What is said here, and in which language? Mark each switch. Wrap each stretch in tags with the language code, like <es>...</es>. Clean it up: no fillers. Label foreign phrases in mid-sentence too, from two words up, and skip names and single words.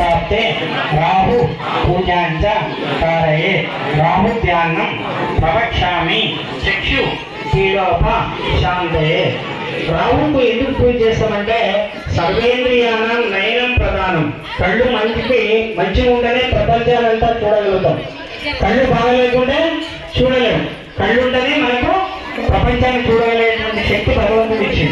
<sa>प्राप्ते राहु पूजांच कारये राहु ध्यानं प्रवक्ष्यामि चक्षु पीडोप शांतये</sa> <te>రాహుకు ఎందుకు పూజ చేస్తామంటే</te> <sa>సర్వేంద్రియానం నయనం ప్రధానం.</sa> <te>కళ్ళు మంచిగా ఉంటేనే ప్రపంచాలంతా చూడగలుగుతాం. కళ్ళు బాగలేకుంటే చూడలేము. కళ్ళు ఉంటేనే మనకు ప్రపంచాన్ని చూడగలిగేటువంటి శక్తి భగవంతుడు ఇచ్చింది.</te>